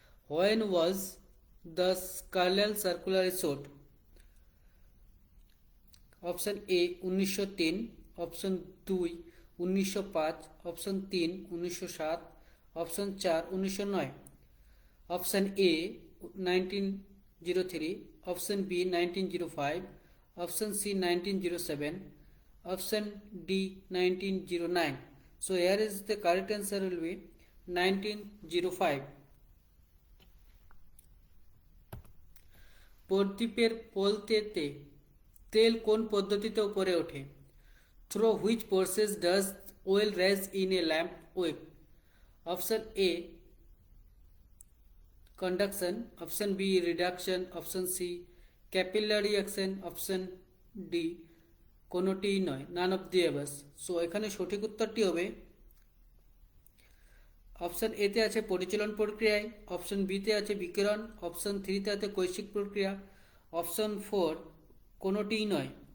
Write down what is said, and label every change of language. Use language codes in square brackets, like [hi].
[en] When was the Carlisle Circular issued? Option A 1903, option 2 1905, option 3 1907, option 4 1909, option A 1903, option B 1905, option C 1907, option D 1909. So here is the correct answer will be 1905. [bn] প্রদীপের পোলতেতে তেল কোন পদ্ধতিতে উপরে ওঠে? [en] Through which process does oil rise in a lamp wick? Option A conduction, option B reduction, option C capillary action, option D [bn] কোনোটিই নয়, [en] None of the above. [bn] So এখানে সঠিক উত্তরটি হবে অপশন এতে আছে পরিচলন প্রক্রিয়ায়, অপশন বিতে আছে বিকিরণ, অপশন 3তে আছে কৈশিক প্রক্রিয়া, অপশন 4 কোনোটিই নয়।